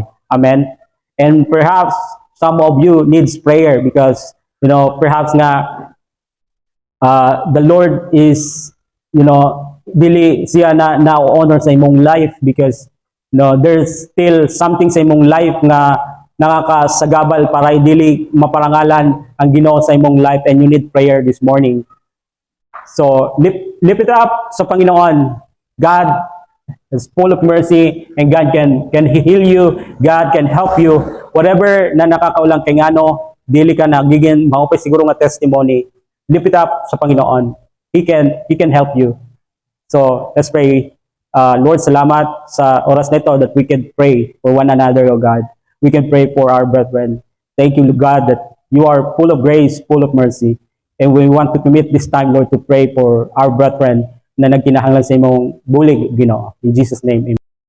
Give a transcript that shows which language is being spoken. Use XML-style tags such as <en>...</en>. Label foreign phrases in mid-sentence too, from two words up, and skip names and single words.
<en>Amen? And perhaps some of you needs prayer because, perhaps nga the Lord is,</en> <ceb>dili siya na honor sa imong life</ceb> <en>because there's still something</en> <ceb>sa imong life nga nakakasagabal para dili maparangalan ang Ginoo sa imong life,</ceb> <en>and you need prayer this morning. So lift it up</en> <ceb>sa Panginoon.</ceb> <en>God is full of mercy and God can heal you. God can help you.</en> <ceb>Whatever na nakakaulang kay ngano, dili ka nagiging maupay siguro nga testimony.</ceb> <en>Lift it up</en> <ceb>sa Panginoon.</ceb> <en>He can help you. So let's pray. Lord,</en> <tl>salamat sa oras na ito</tl> <en>that we can pray for one another, O God. We can pray for our brethren. Thank you, God, that you are full of grace, full of mercy. And we want to commit this time, Lord, to pray for our brethren</en> <ceb>na nagkinahanglan sa imong bulig, Ginoo.</ceb> <en>In Jesus' name, amen.</en>